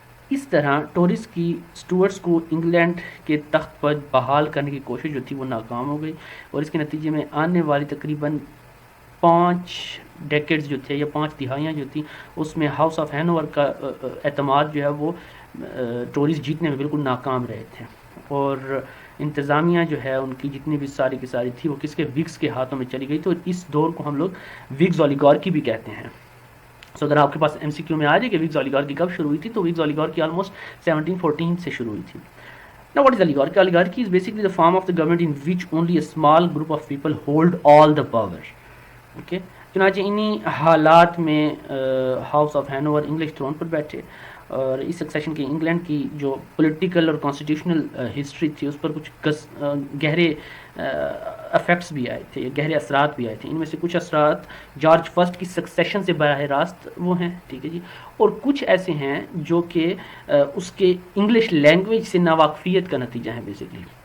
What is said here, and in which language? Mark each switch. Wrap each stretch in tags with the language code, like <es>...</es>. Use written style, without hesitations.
<ur>اس طرح ٹورس کی اسٹوارٹس کو انگلینڈ کے تخت پر بحال کرنے کی کوشش جو تھی وہ ناکام ہو گئی, اور اس کے نتیجے میں آنے والی تقریباً 5 ڈیکیڈز جو تھے یا 5 دہائیاں جو تھیں اس میں ہاؤس آف ہینوور کا اعتماد جو ہے وہ ٹورس جیتنے میں بالکل ناکام رہے تھے. اور انتظامیہ جو ہے ان کی جتنی بھی ساری کی ساری تھی وہ کس کے وگز کے ہاتھوں میں چلی گئی. تو اس دور کو ہم لوگ وگز اولیگارکی بھی کہتے ہیں. سو اگر آپ کے پاس ایم سی کیو میں آ جائے کہ وگز اولیگارکی کب شروع ہوئی تھی, تو وگز اولیگارکی آلموسٹ 1714 سے شروع ہوئی تھی.</ur> <en>Now what is oligarchy? Oligarchy is basically the form of the government in which only a small group of people hold all the power. Okay?</en> <ur>چنانچہ انہی حالات میں house of Hanover English thrown پر بیٹھے, اور اس سکسیشن کی England کی جو political اور کانسٹیٹیوشنل ہسٹری تھی اس پر کچھ گہرے افیکٹس بھی آئے تھے, گہرے اثرات بھی آئے تھے. ان میں سے کچھ اثرات جارج فرسٹ کی سکسیشن سے براہ راست وہ ہیں, ٹھیک ہے جی, اور کچھ ایسے ہیں جو کہ اس کے انگلش لینگویج سے ناواقفیت کا نتیجہ ہیں بیسیکلی.</ur>